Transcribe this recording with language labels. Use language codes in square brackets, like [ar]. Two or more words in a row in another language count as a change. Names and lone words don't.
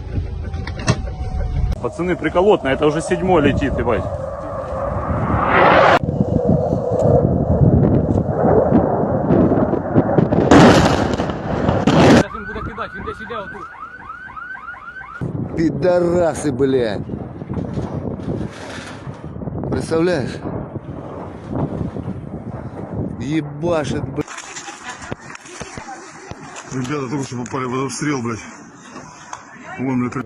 [ru] Пацаны, приколотно, это уже 7-й летит, ебать. [uk] Сейчас він буде кидати, він десь іде отут. [ru] Пидорасы, блядь. Представляешь? Ебашит, блядь. Ребята только что попали в обстрел, блядь. Вон, блядь.